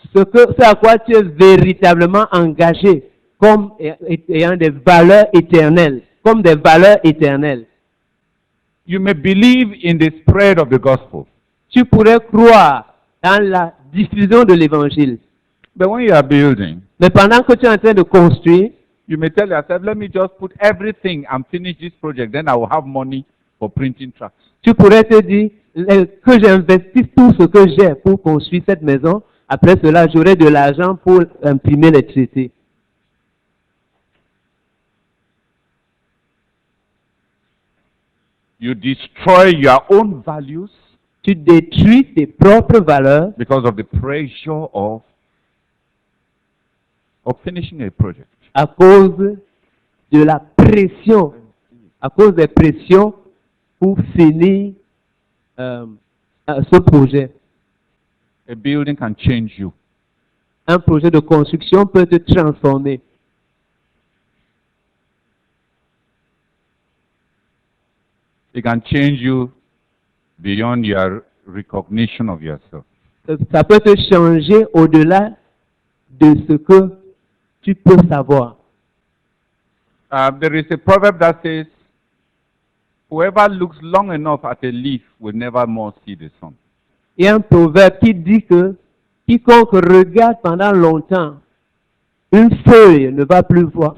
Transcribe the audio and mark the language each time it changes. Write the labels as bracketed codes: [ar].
[fr] ce à quoi tu es véritablement engagé comme ayant des valeurs éternelles, comme des valeurs éternelles. [en] You may believe in the spread of the gospel. [fr] Tu pourrais croire dans la diffusion de l'évangile. [en] But when you are building, [fr] Mais pendant que tu es en train de construire, [en] you may tell yourself, let me just put everything and finish this project, then I will have money for printing tracts. [fr] Tu pourrais te dire que j'investisse tout ce que j'ai pour construire cette maison. Après cela, j'aurai de l'argent pour imprimer les traités. [en] You destroy your own values [fr] Tu détruis tes propres valeurs [en] because of the pressure of finishing a project. [fr] à cause de la pression, à cause des pressions pour finir ce projet. [en] A building can change you. [fr] Un projet de construction peut te transformer. [en] It can change you beyond your recognition of yourself. [fr] Ça peut te changer au-delà de ce que tu peux savoir. [en] There is a proverb that says, whoever looks long enough at a leaf will never more see the sun. [fr] Il y a un proverbe qui dit que quiconque regarde pendant longtemps une feuille ne va plus voir.